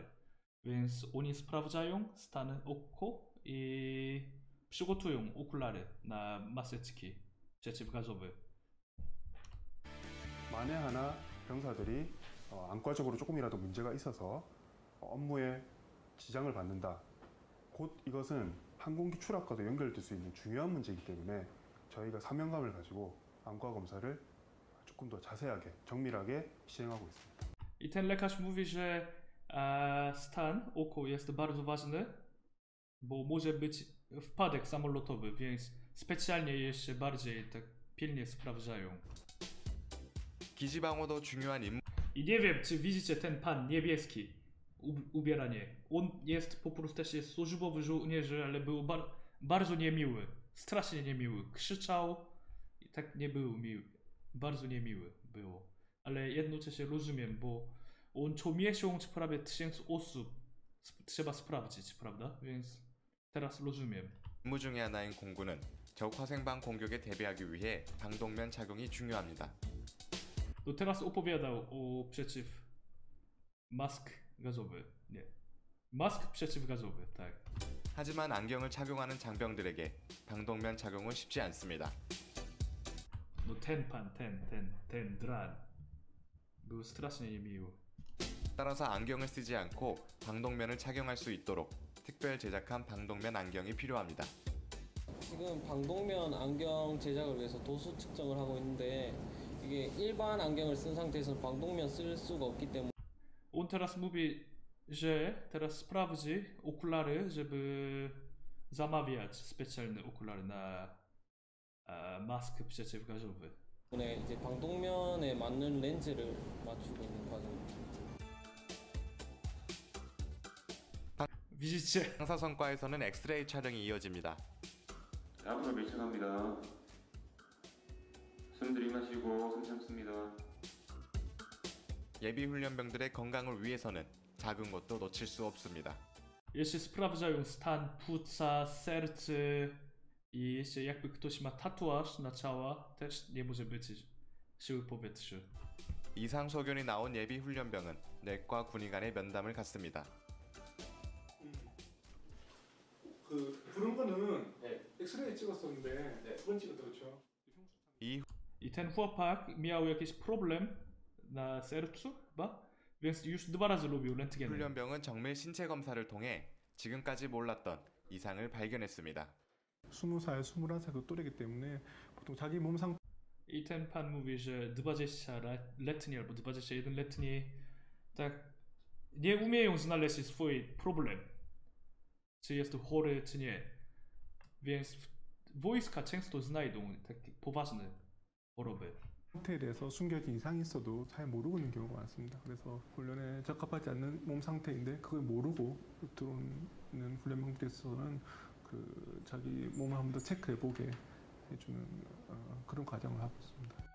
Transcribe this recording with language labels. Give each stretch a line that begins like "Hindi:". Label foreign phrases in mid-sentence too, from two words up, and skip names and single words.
Polish: Więc oni sprawdzają stan oko i przygotują okulary na maseczki przeciwgazowe.
Korean: 만에 하나 병사들이 안과적으로 조금이라도 문제가 있어서 업무에 지장을 받는다. 곧 이것은 항공기 추락과도 연결될 수 있는 중요한 문제이기 때문에 저희가 사명감을 가지고 안과 검사를 조금 더 자세하게, 정밀하게 시행하고 있습니다.
Polish: I ten lekarz mówi, że stan oko jest bardzo ważny, bo może być wpadek samolotowy, więc specjalnie jeszcze bardziej tak pilnie sprawdzają.
Korean: 기지방어도 중요한 임무.
Polish: I nie wiem, czy widzicie ten pan niebieski ubieranie. On jest po prostu też jest służbowy żołnierz, ale był bardzo niemiły. Strasznie niemiły. Krzyczał i tak nie był miły. Bardzo niemiły było. Ale jednocześnie rozumiem, bo on co miesiąc prawie 1000 osób trzeba sprawdzić, prawda? Więc teraz rozumiem.
Korean: 임무 중의 하나인 공구는 적 화생방 공격에 대비하기 위해 방독면 착용이 중요합니다.
Polish: To teraz opowiadał o mask gazowy. Nie. Mask przeciwgazowy, tak.
Korean: 하지만 안경을 착용하는 장병들에게 방독면 착용은 쉽지 않습니다.
Polish: No ten dran. Był strasznie niemiły.
Korean: 따라서 안경을 쓰지 않고 방독면을 착용할 수 있도록 특별 제작한 방독면 안경이 필요합니다. 지금 방독면 안경 제작을 위해서 도수 측정을 하고 있는데 이게 일반 안경을 쓴 상태에서는 방독면 쓸 수가 없기 때문에
Polish: On teraz mówi, że teraz sprawdzi okulary, żeby zamawiać specjalne okulary na mask przeciwgazowy.
Korean: 이제 방독면에 맞는 렌즈를 맞추고 있는 과정입니다. Widzicie? 방사선과에서는 엑스레이 촬영이 이어집니다. 앞으로 밀착합니다. 숨 들이마시고 숨 참습니다. 예비 훈련병들의 건강을 위해서는 작은 것도 놓칠 수 없습니다.
Polish: Jeszcze sprawdzają stan płuca, serce i jeszcze jakby ktoś ma tatuaż na ciała, też nie może być siły powietrza.
Korean: 이상 소견이 나온 예비 훈련병은 내과 군의 간의 면담을 갖습니다. 그 부른 거는 엑스레이 찍었었는데 두 번 찍었다 그렇죠?
Polish: I ten chłopak miał jakiś problem na sercu chyba, więc już 2 razy robił rentgen을.
Korean: 훈련병은 정밀 신체 검사를 통해 지금까지 몰랐던 이상을 발견했습니다. 20살, 21살 또래이기 때문에 보통 자기 몸 상태
Polish: I ten pan mówi, że 20-letni albo 21-letni tak nie umieją znaleźć swój problem. Czy jest chory, czy nie. Więc wojska często znajdą takie poważne choroby.
Korean: 상태에 대해서 숨겨진 이상이 있어도 잘 모르고 있는 경우가 많습니다. 그래서 훈련에 적합하지 않는 몸 상태인데 그걸 모르고 들어오는 훈련병들에 있어서는 그 자기 몸을 한 번 더 체크해보게 해주는 그런 과정을 하고 있습니다.